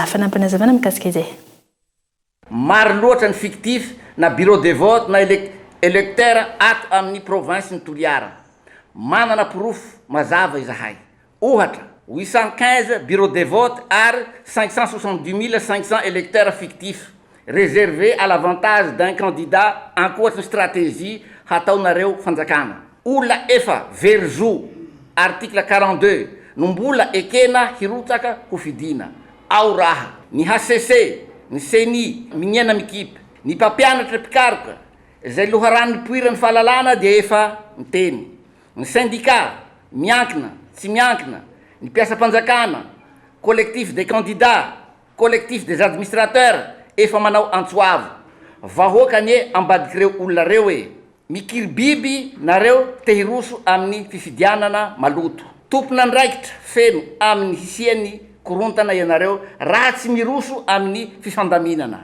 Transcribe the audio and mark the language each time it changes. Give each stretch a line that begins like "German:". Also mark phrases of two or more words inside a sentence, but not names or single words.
Malagasy: Fanampanazavana mikasika izay. Maro loatra ny fictif na
French: bureau de vote
Malagasy: na électeur ato amin'ny province ny Toliara. Manana proof mazava izahay. Ohatra 815
French: bureau de vote
Malagasy: ary 570 500
French: électeurs fictifs réservés à l'avantage d'un candidat
Malagasy: ankoatra ny stratégie hataonareo fanjakana. Olona efa verzo article 42 no mbola ekena hirotsaka ho fidina. Ao raha ny HCC, ny CENI, miniana mikipa, ny mpampianatra mpikaroka izay loharano poiran'ny fahalalana dia efa miteny. Ny syndicat miankina, tsy miankina, ny mpiasa-panjakana,
French: collectif des candidats, collectif des administrateurs
Malagasy: efa manao antsoavo. Vahoaka anie ambadikireo olona reo e. Mikiribiby nareo te hiroso amin'ny fifidianana maloto. Tompona andraikitra feno amin'ny hisiany korontana ianareo raha tsy miroso amin'ny fifandaminana.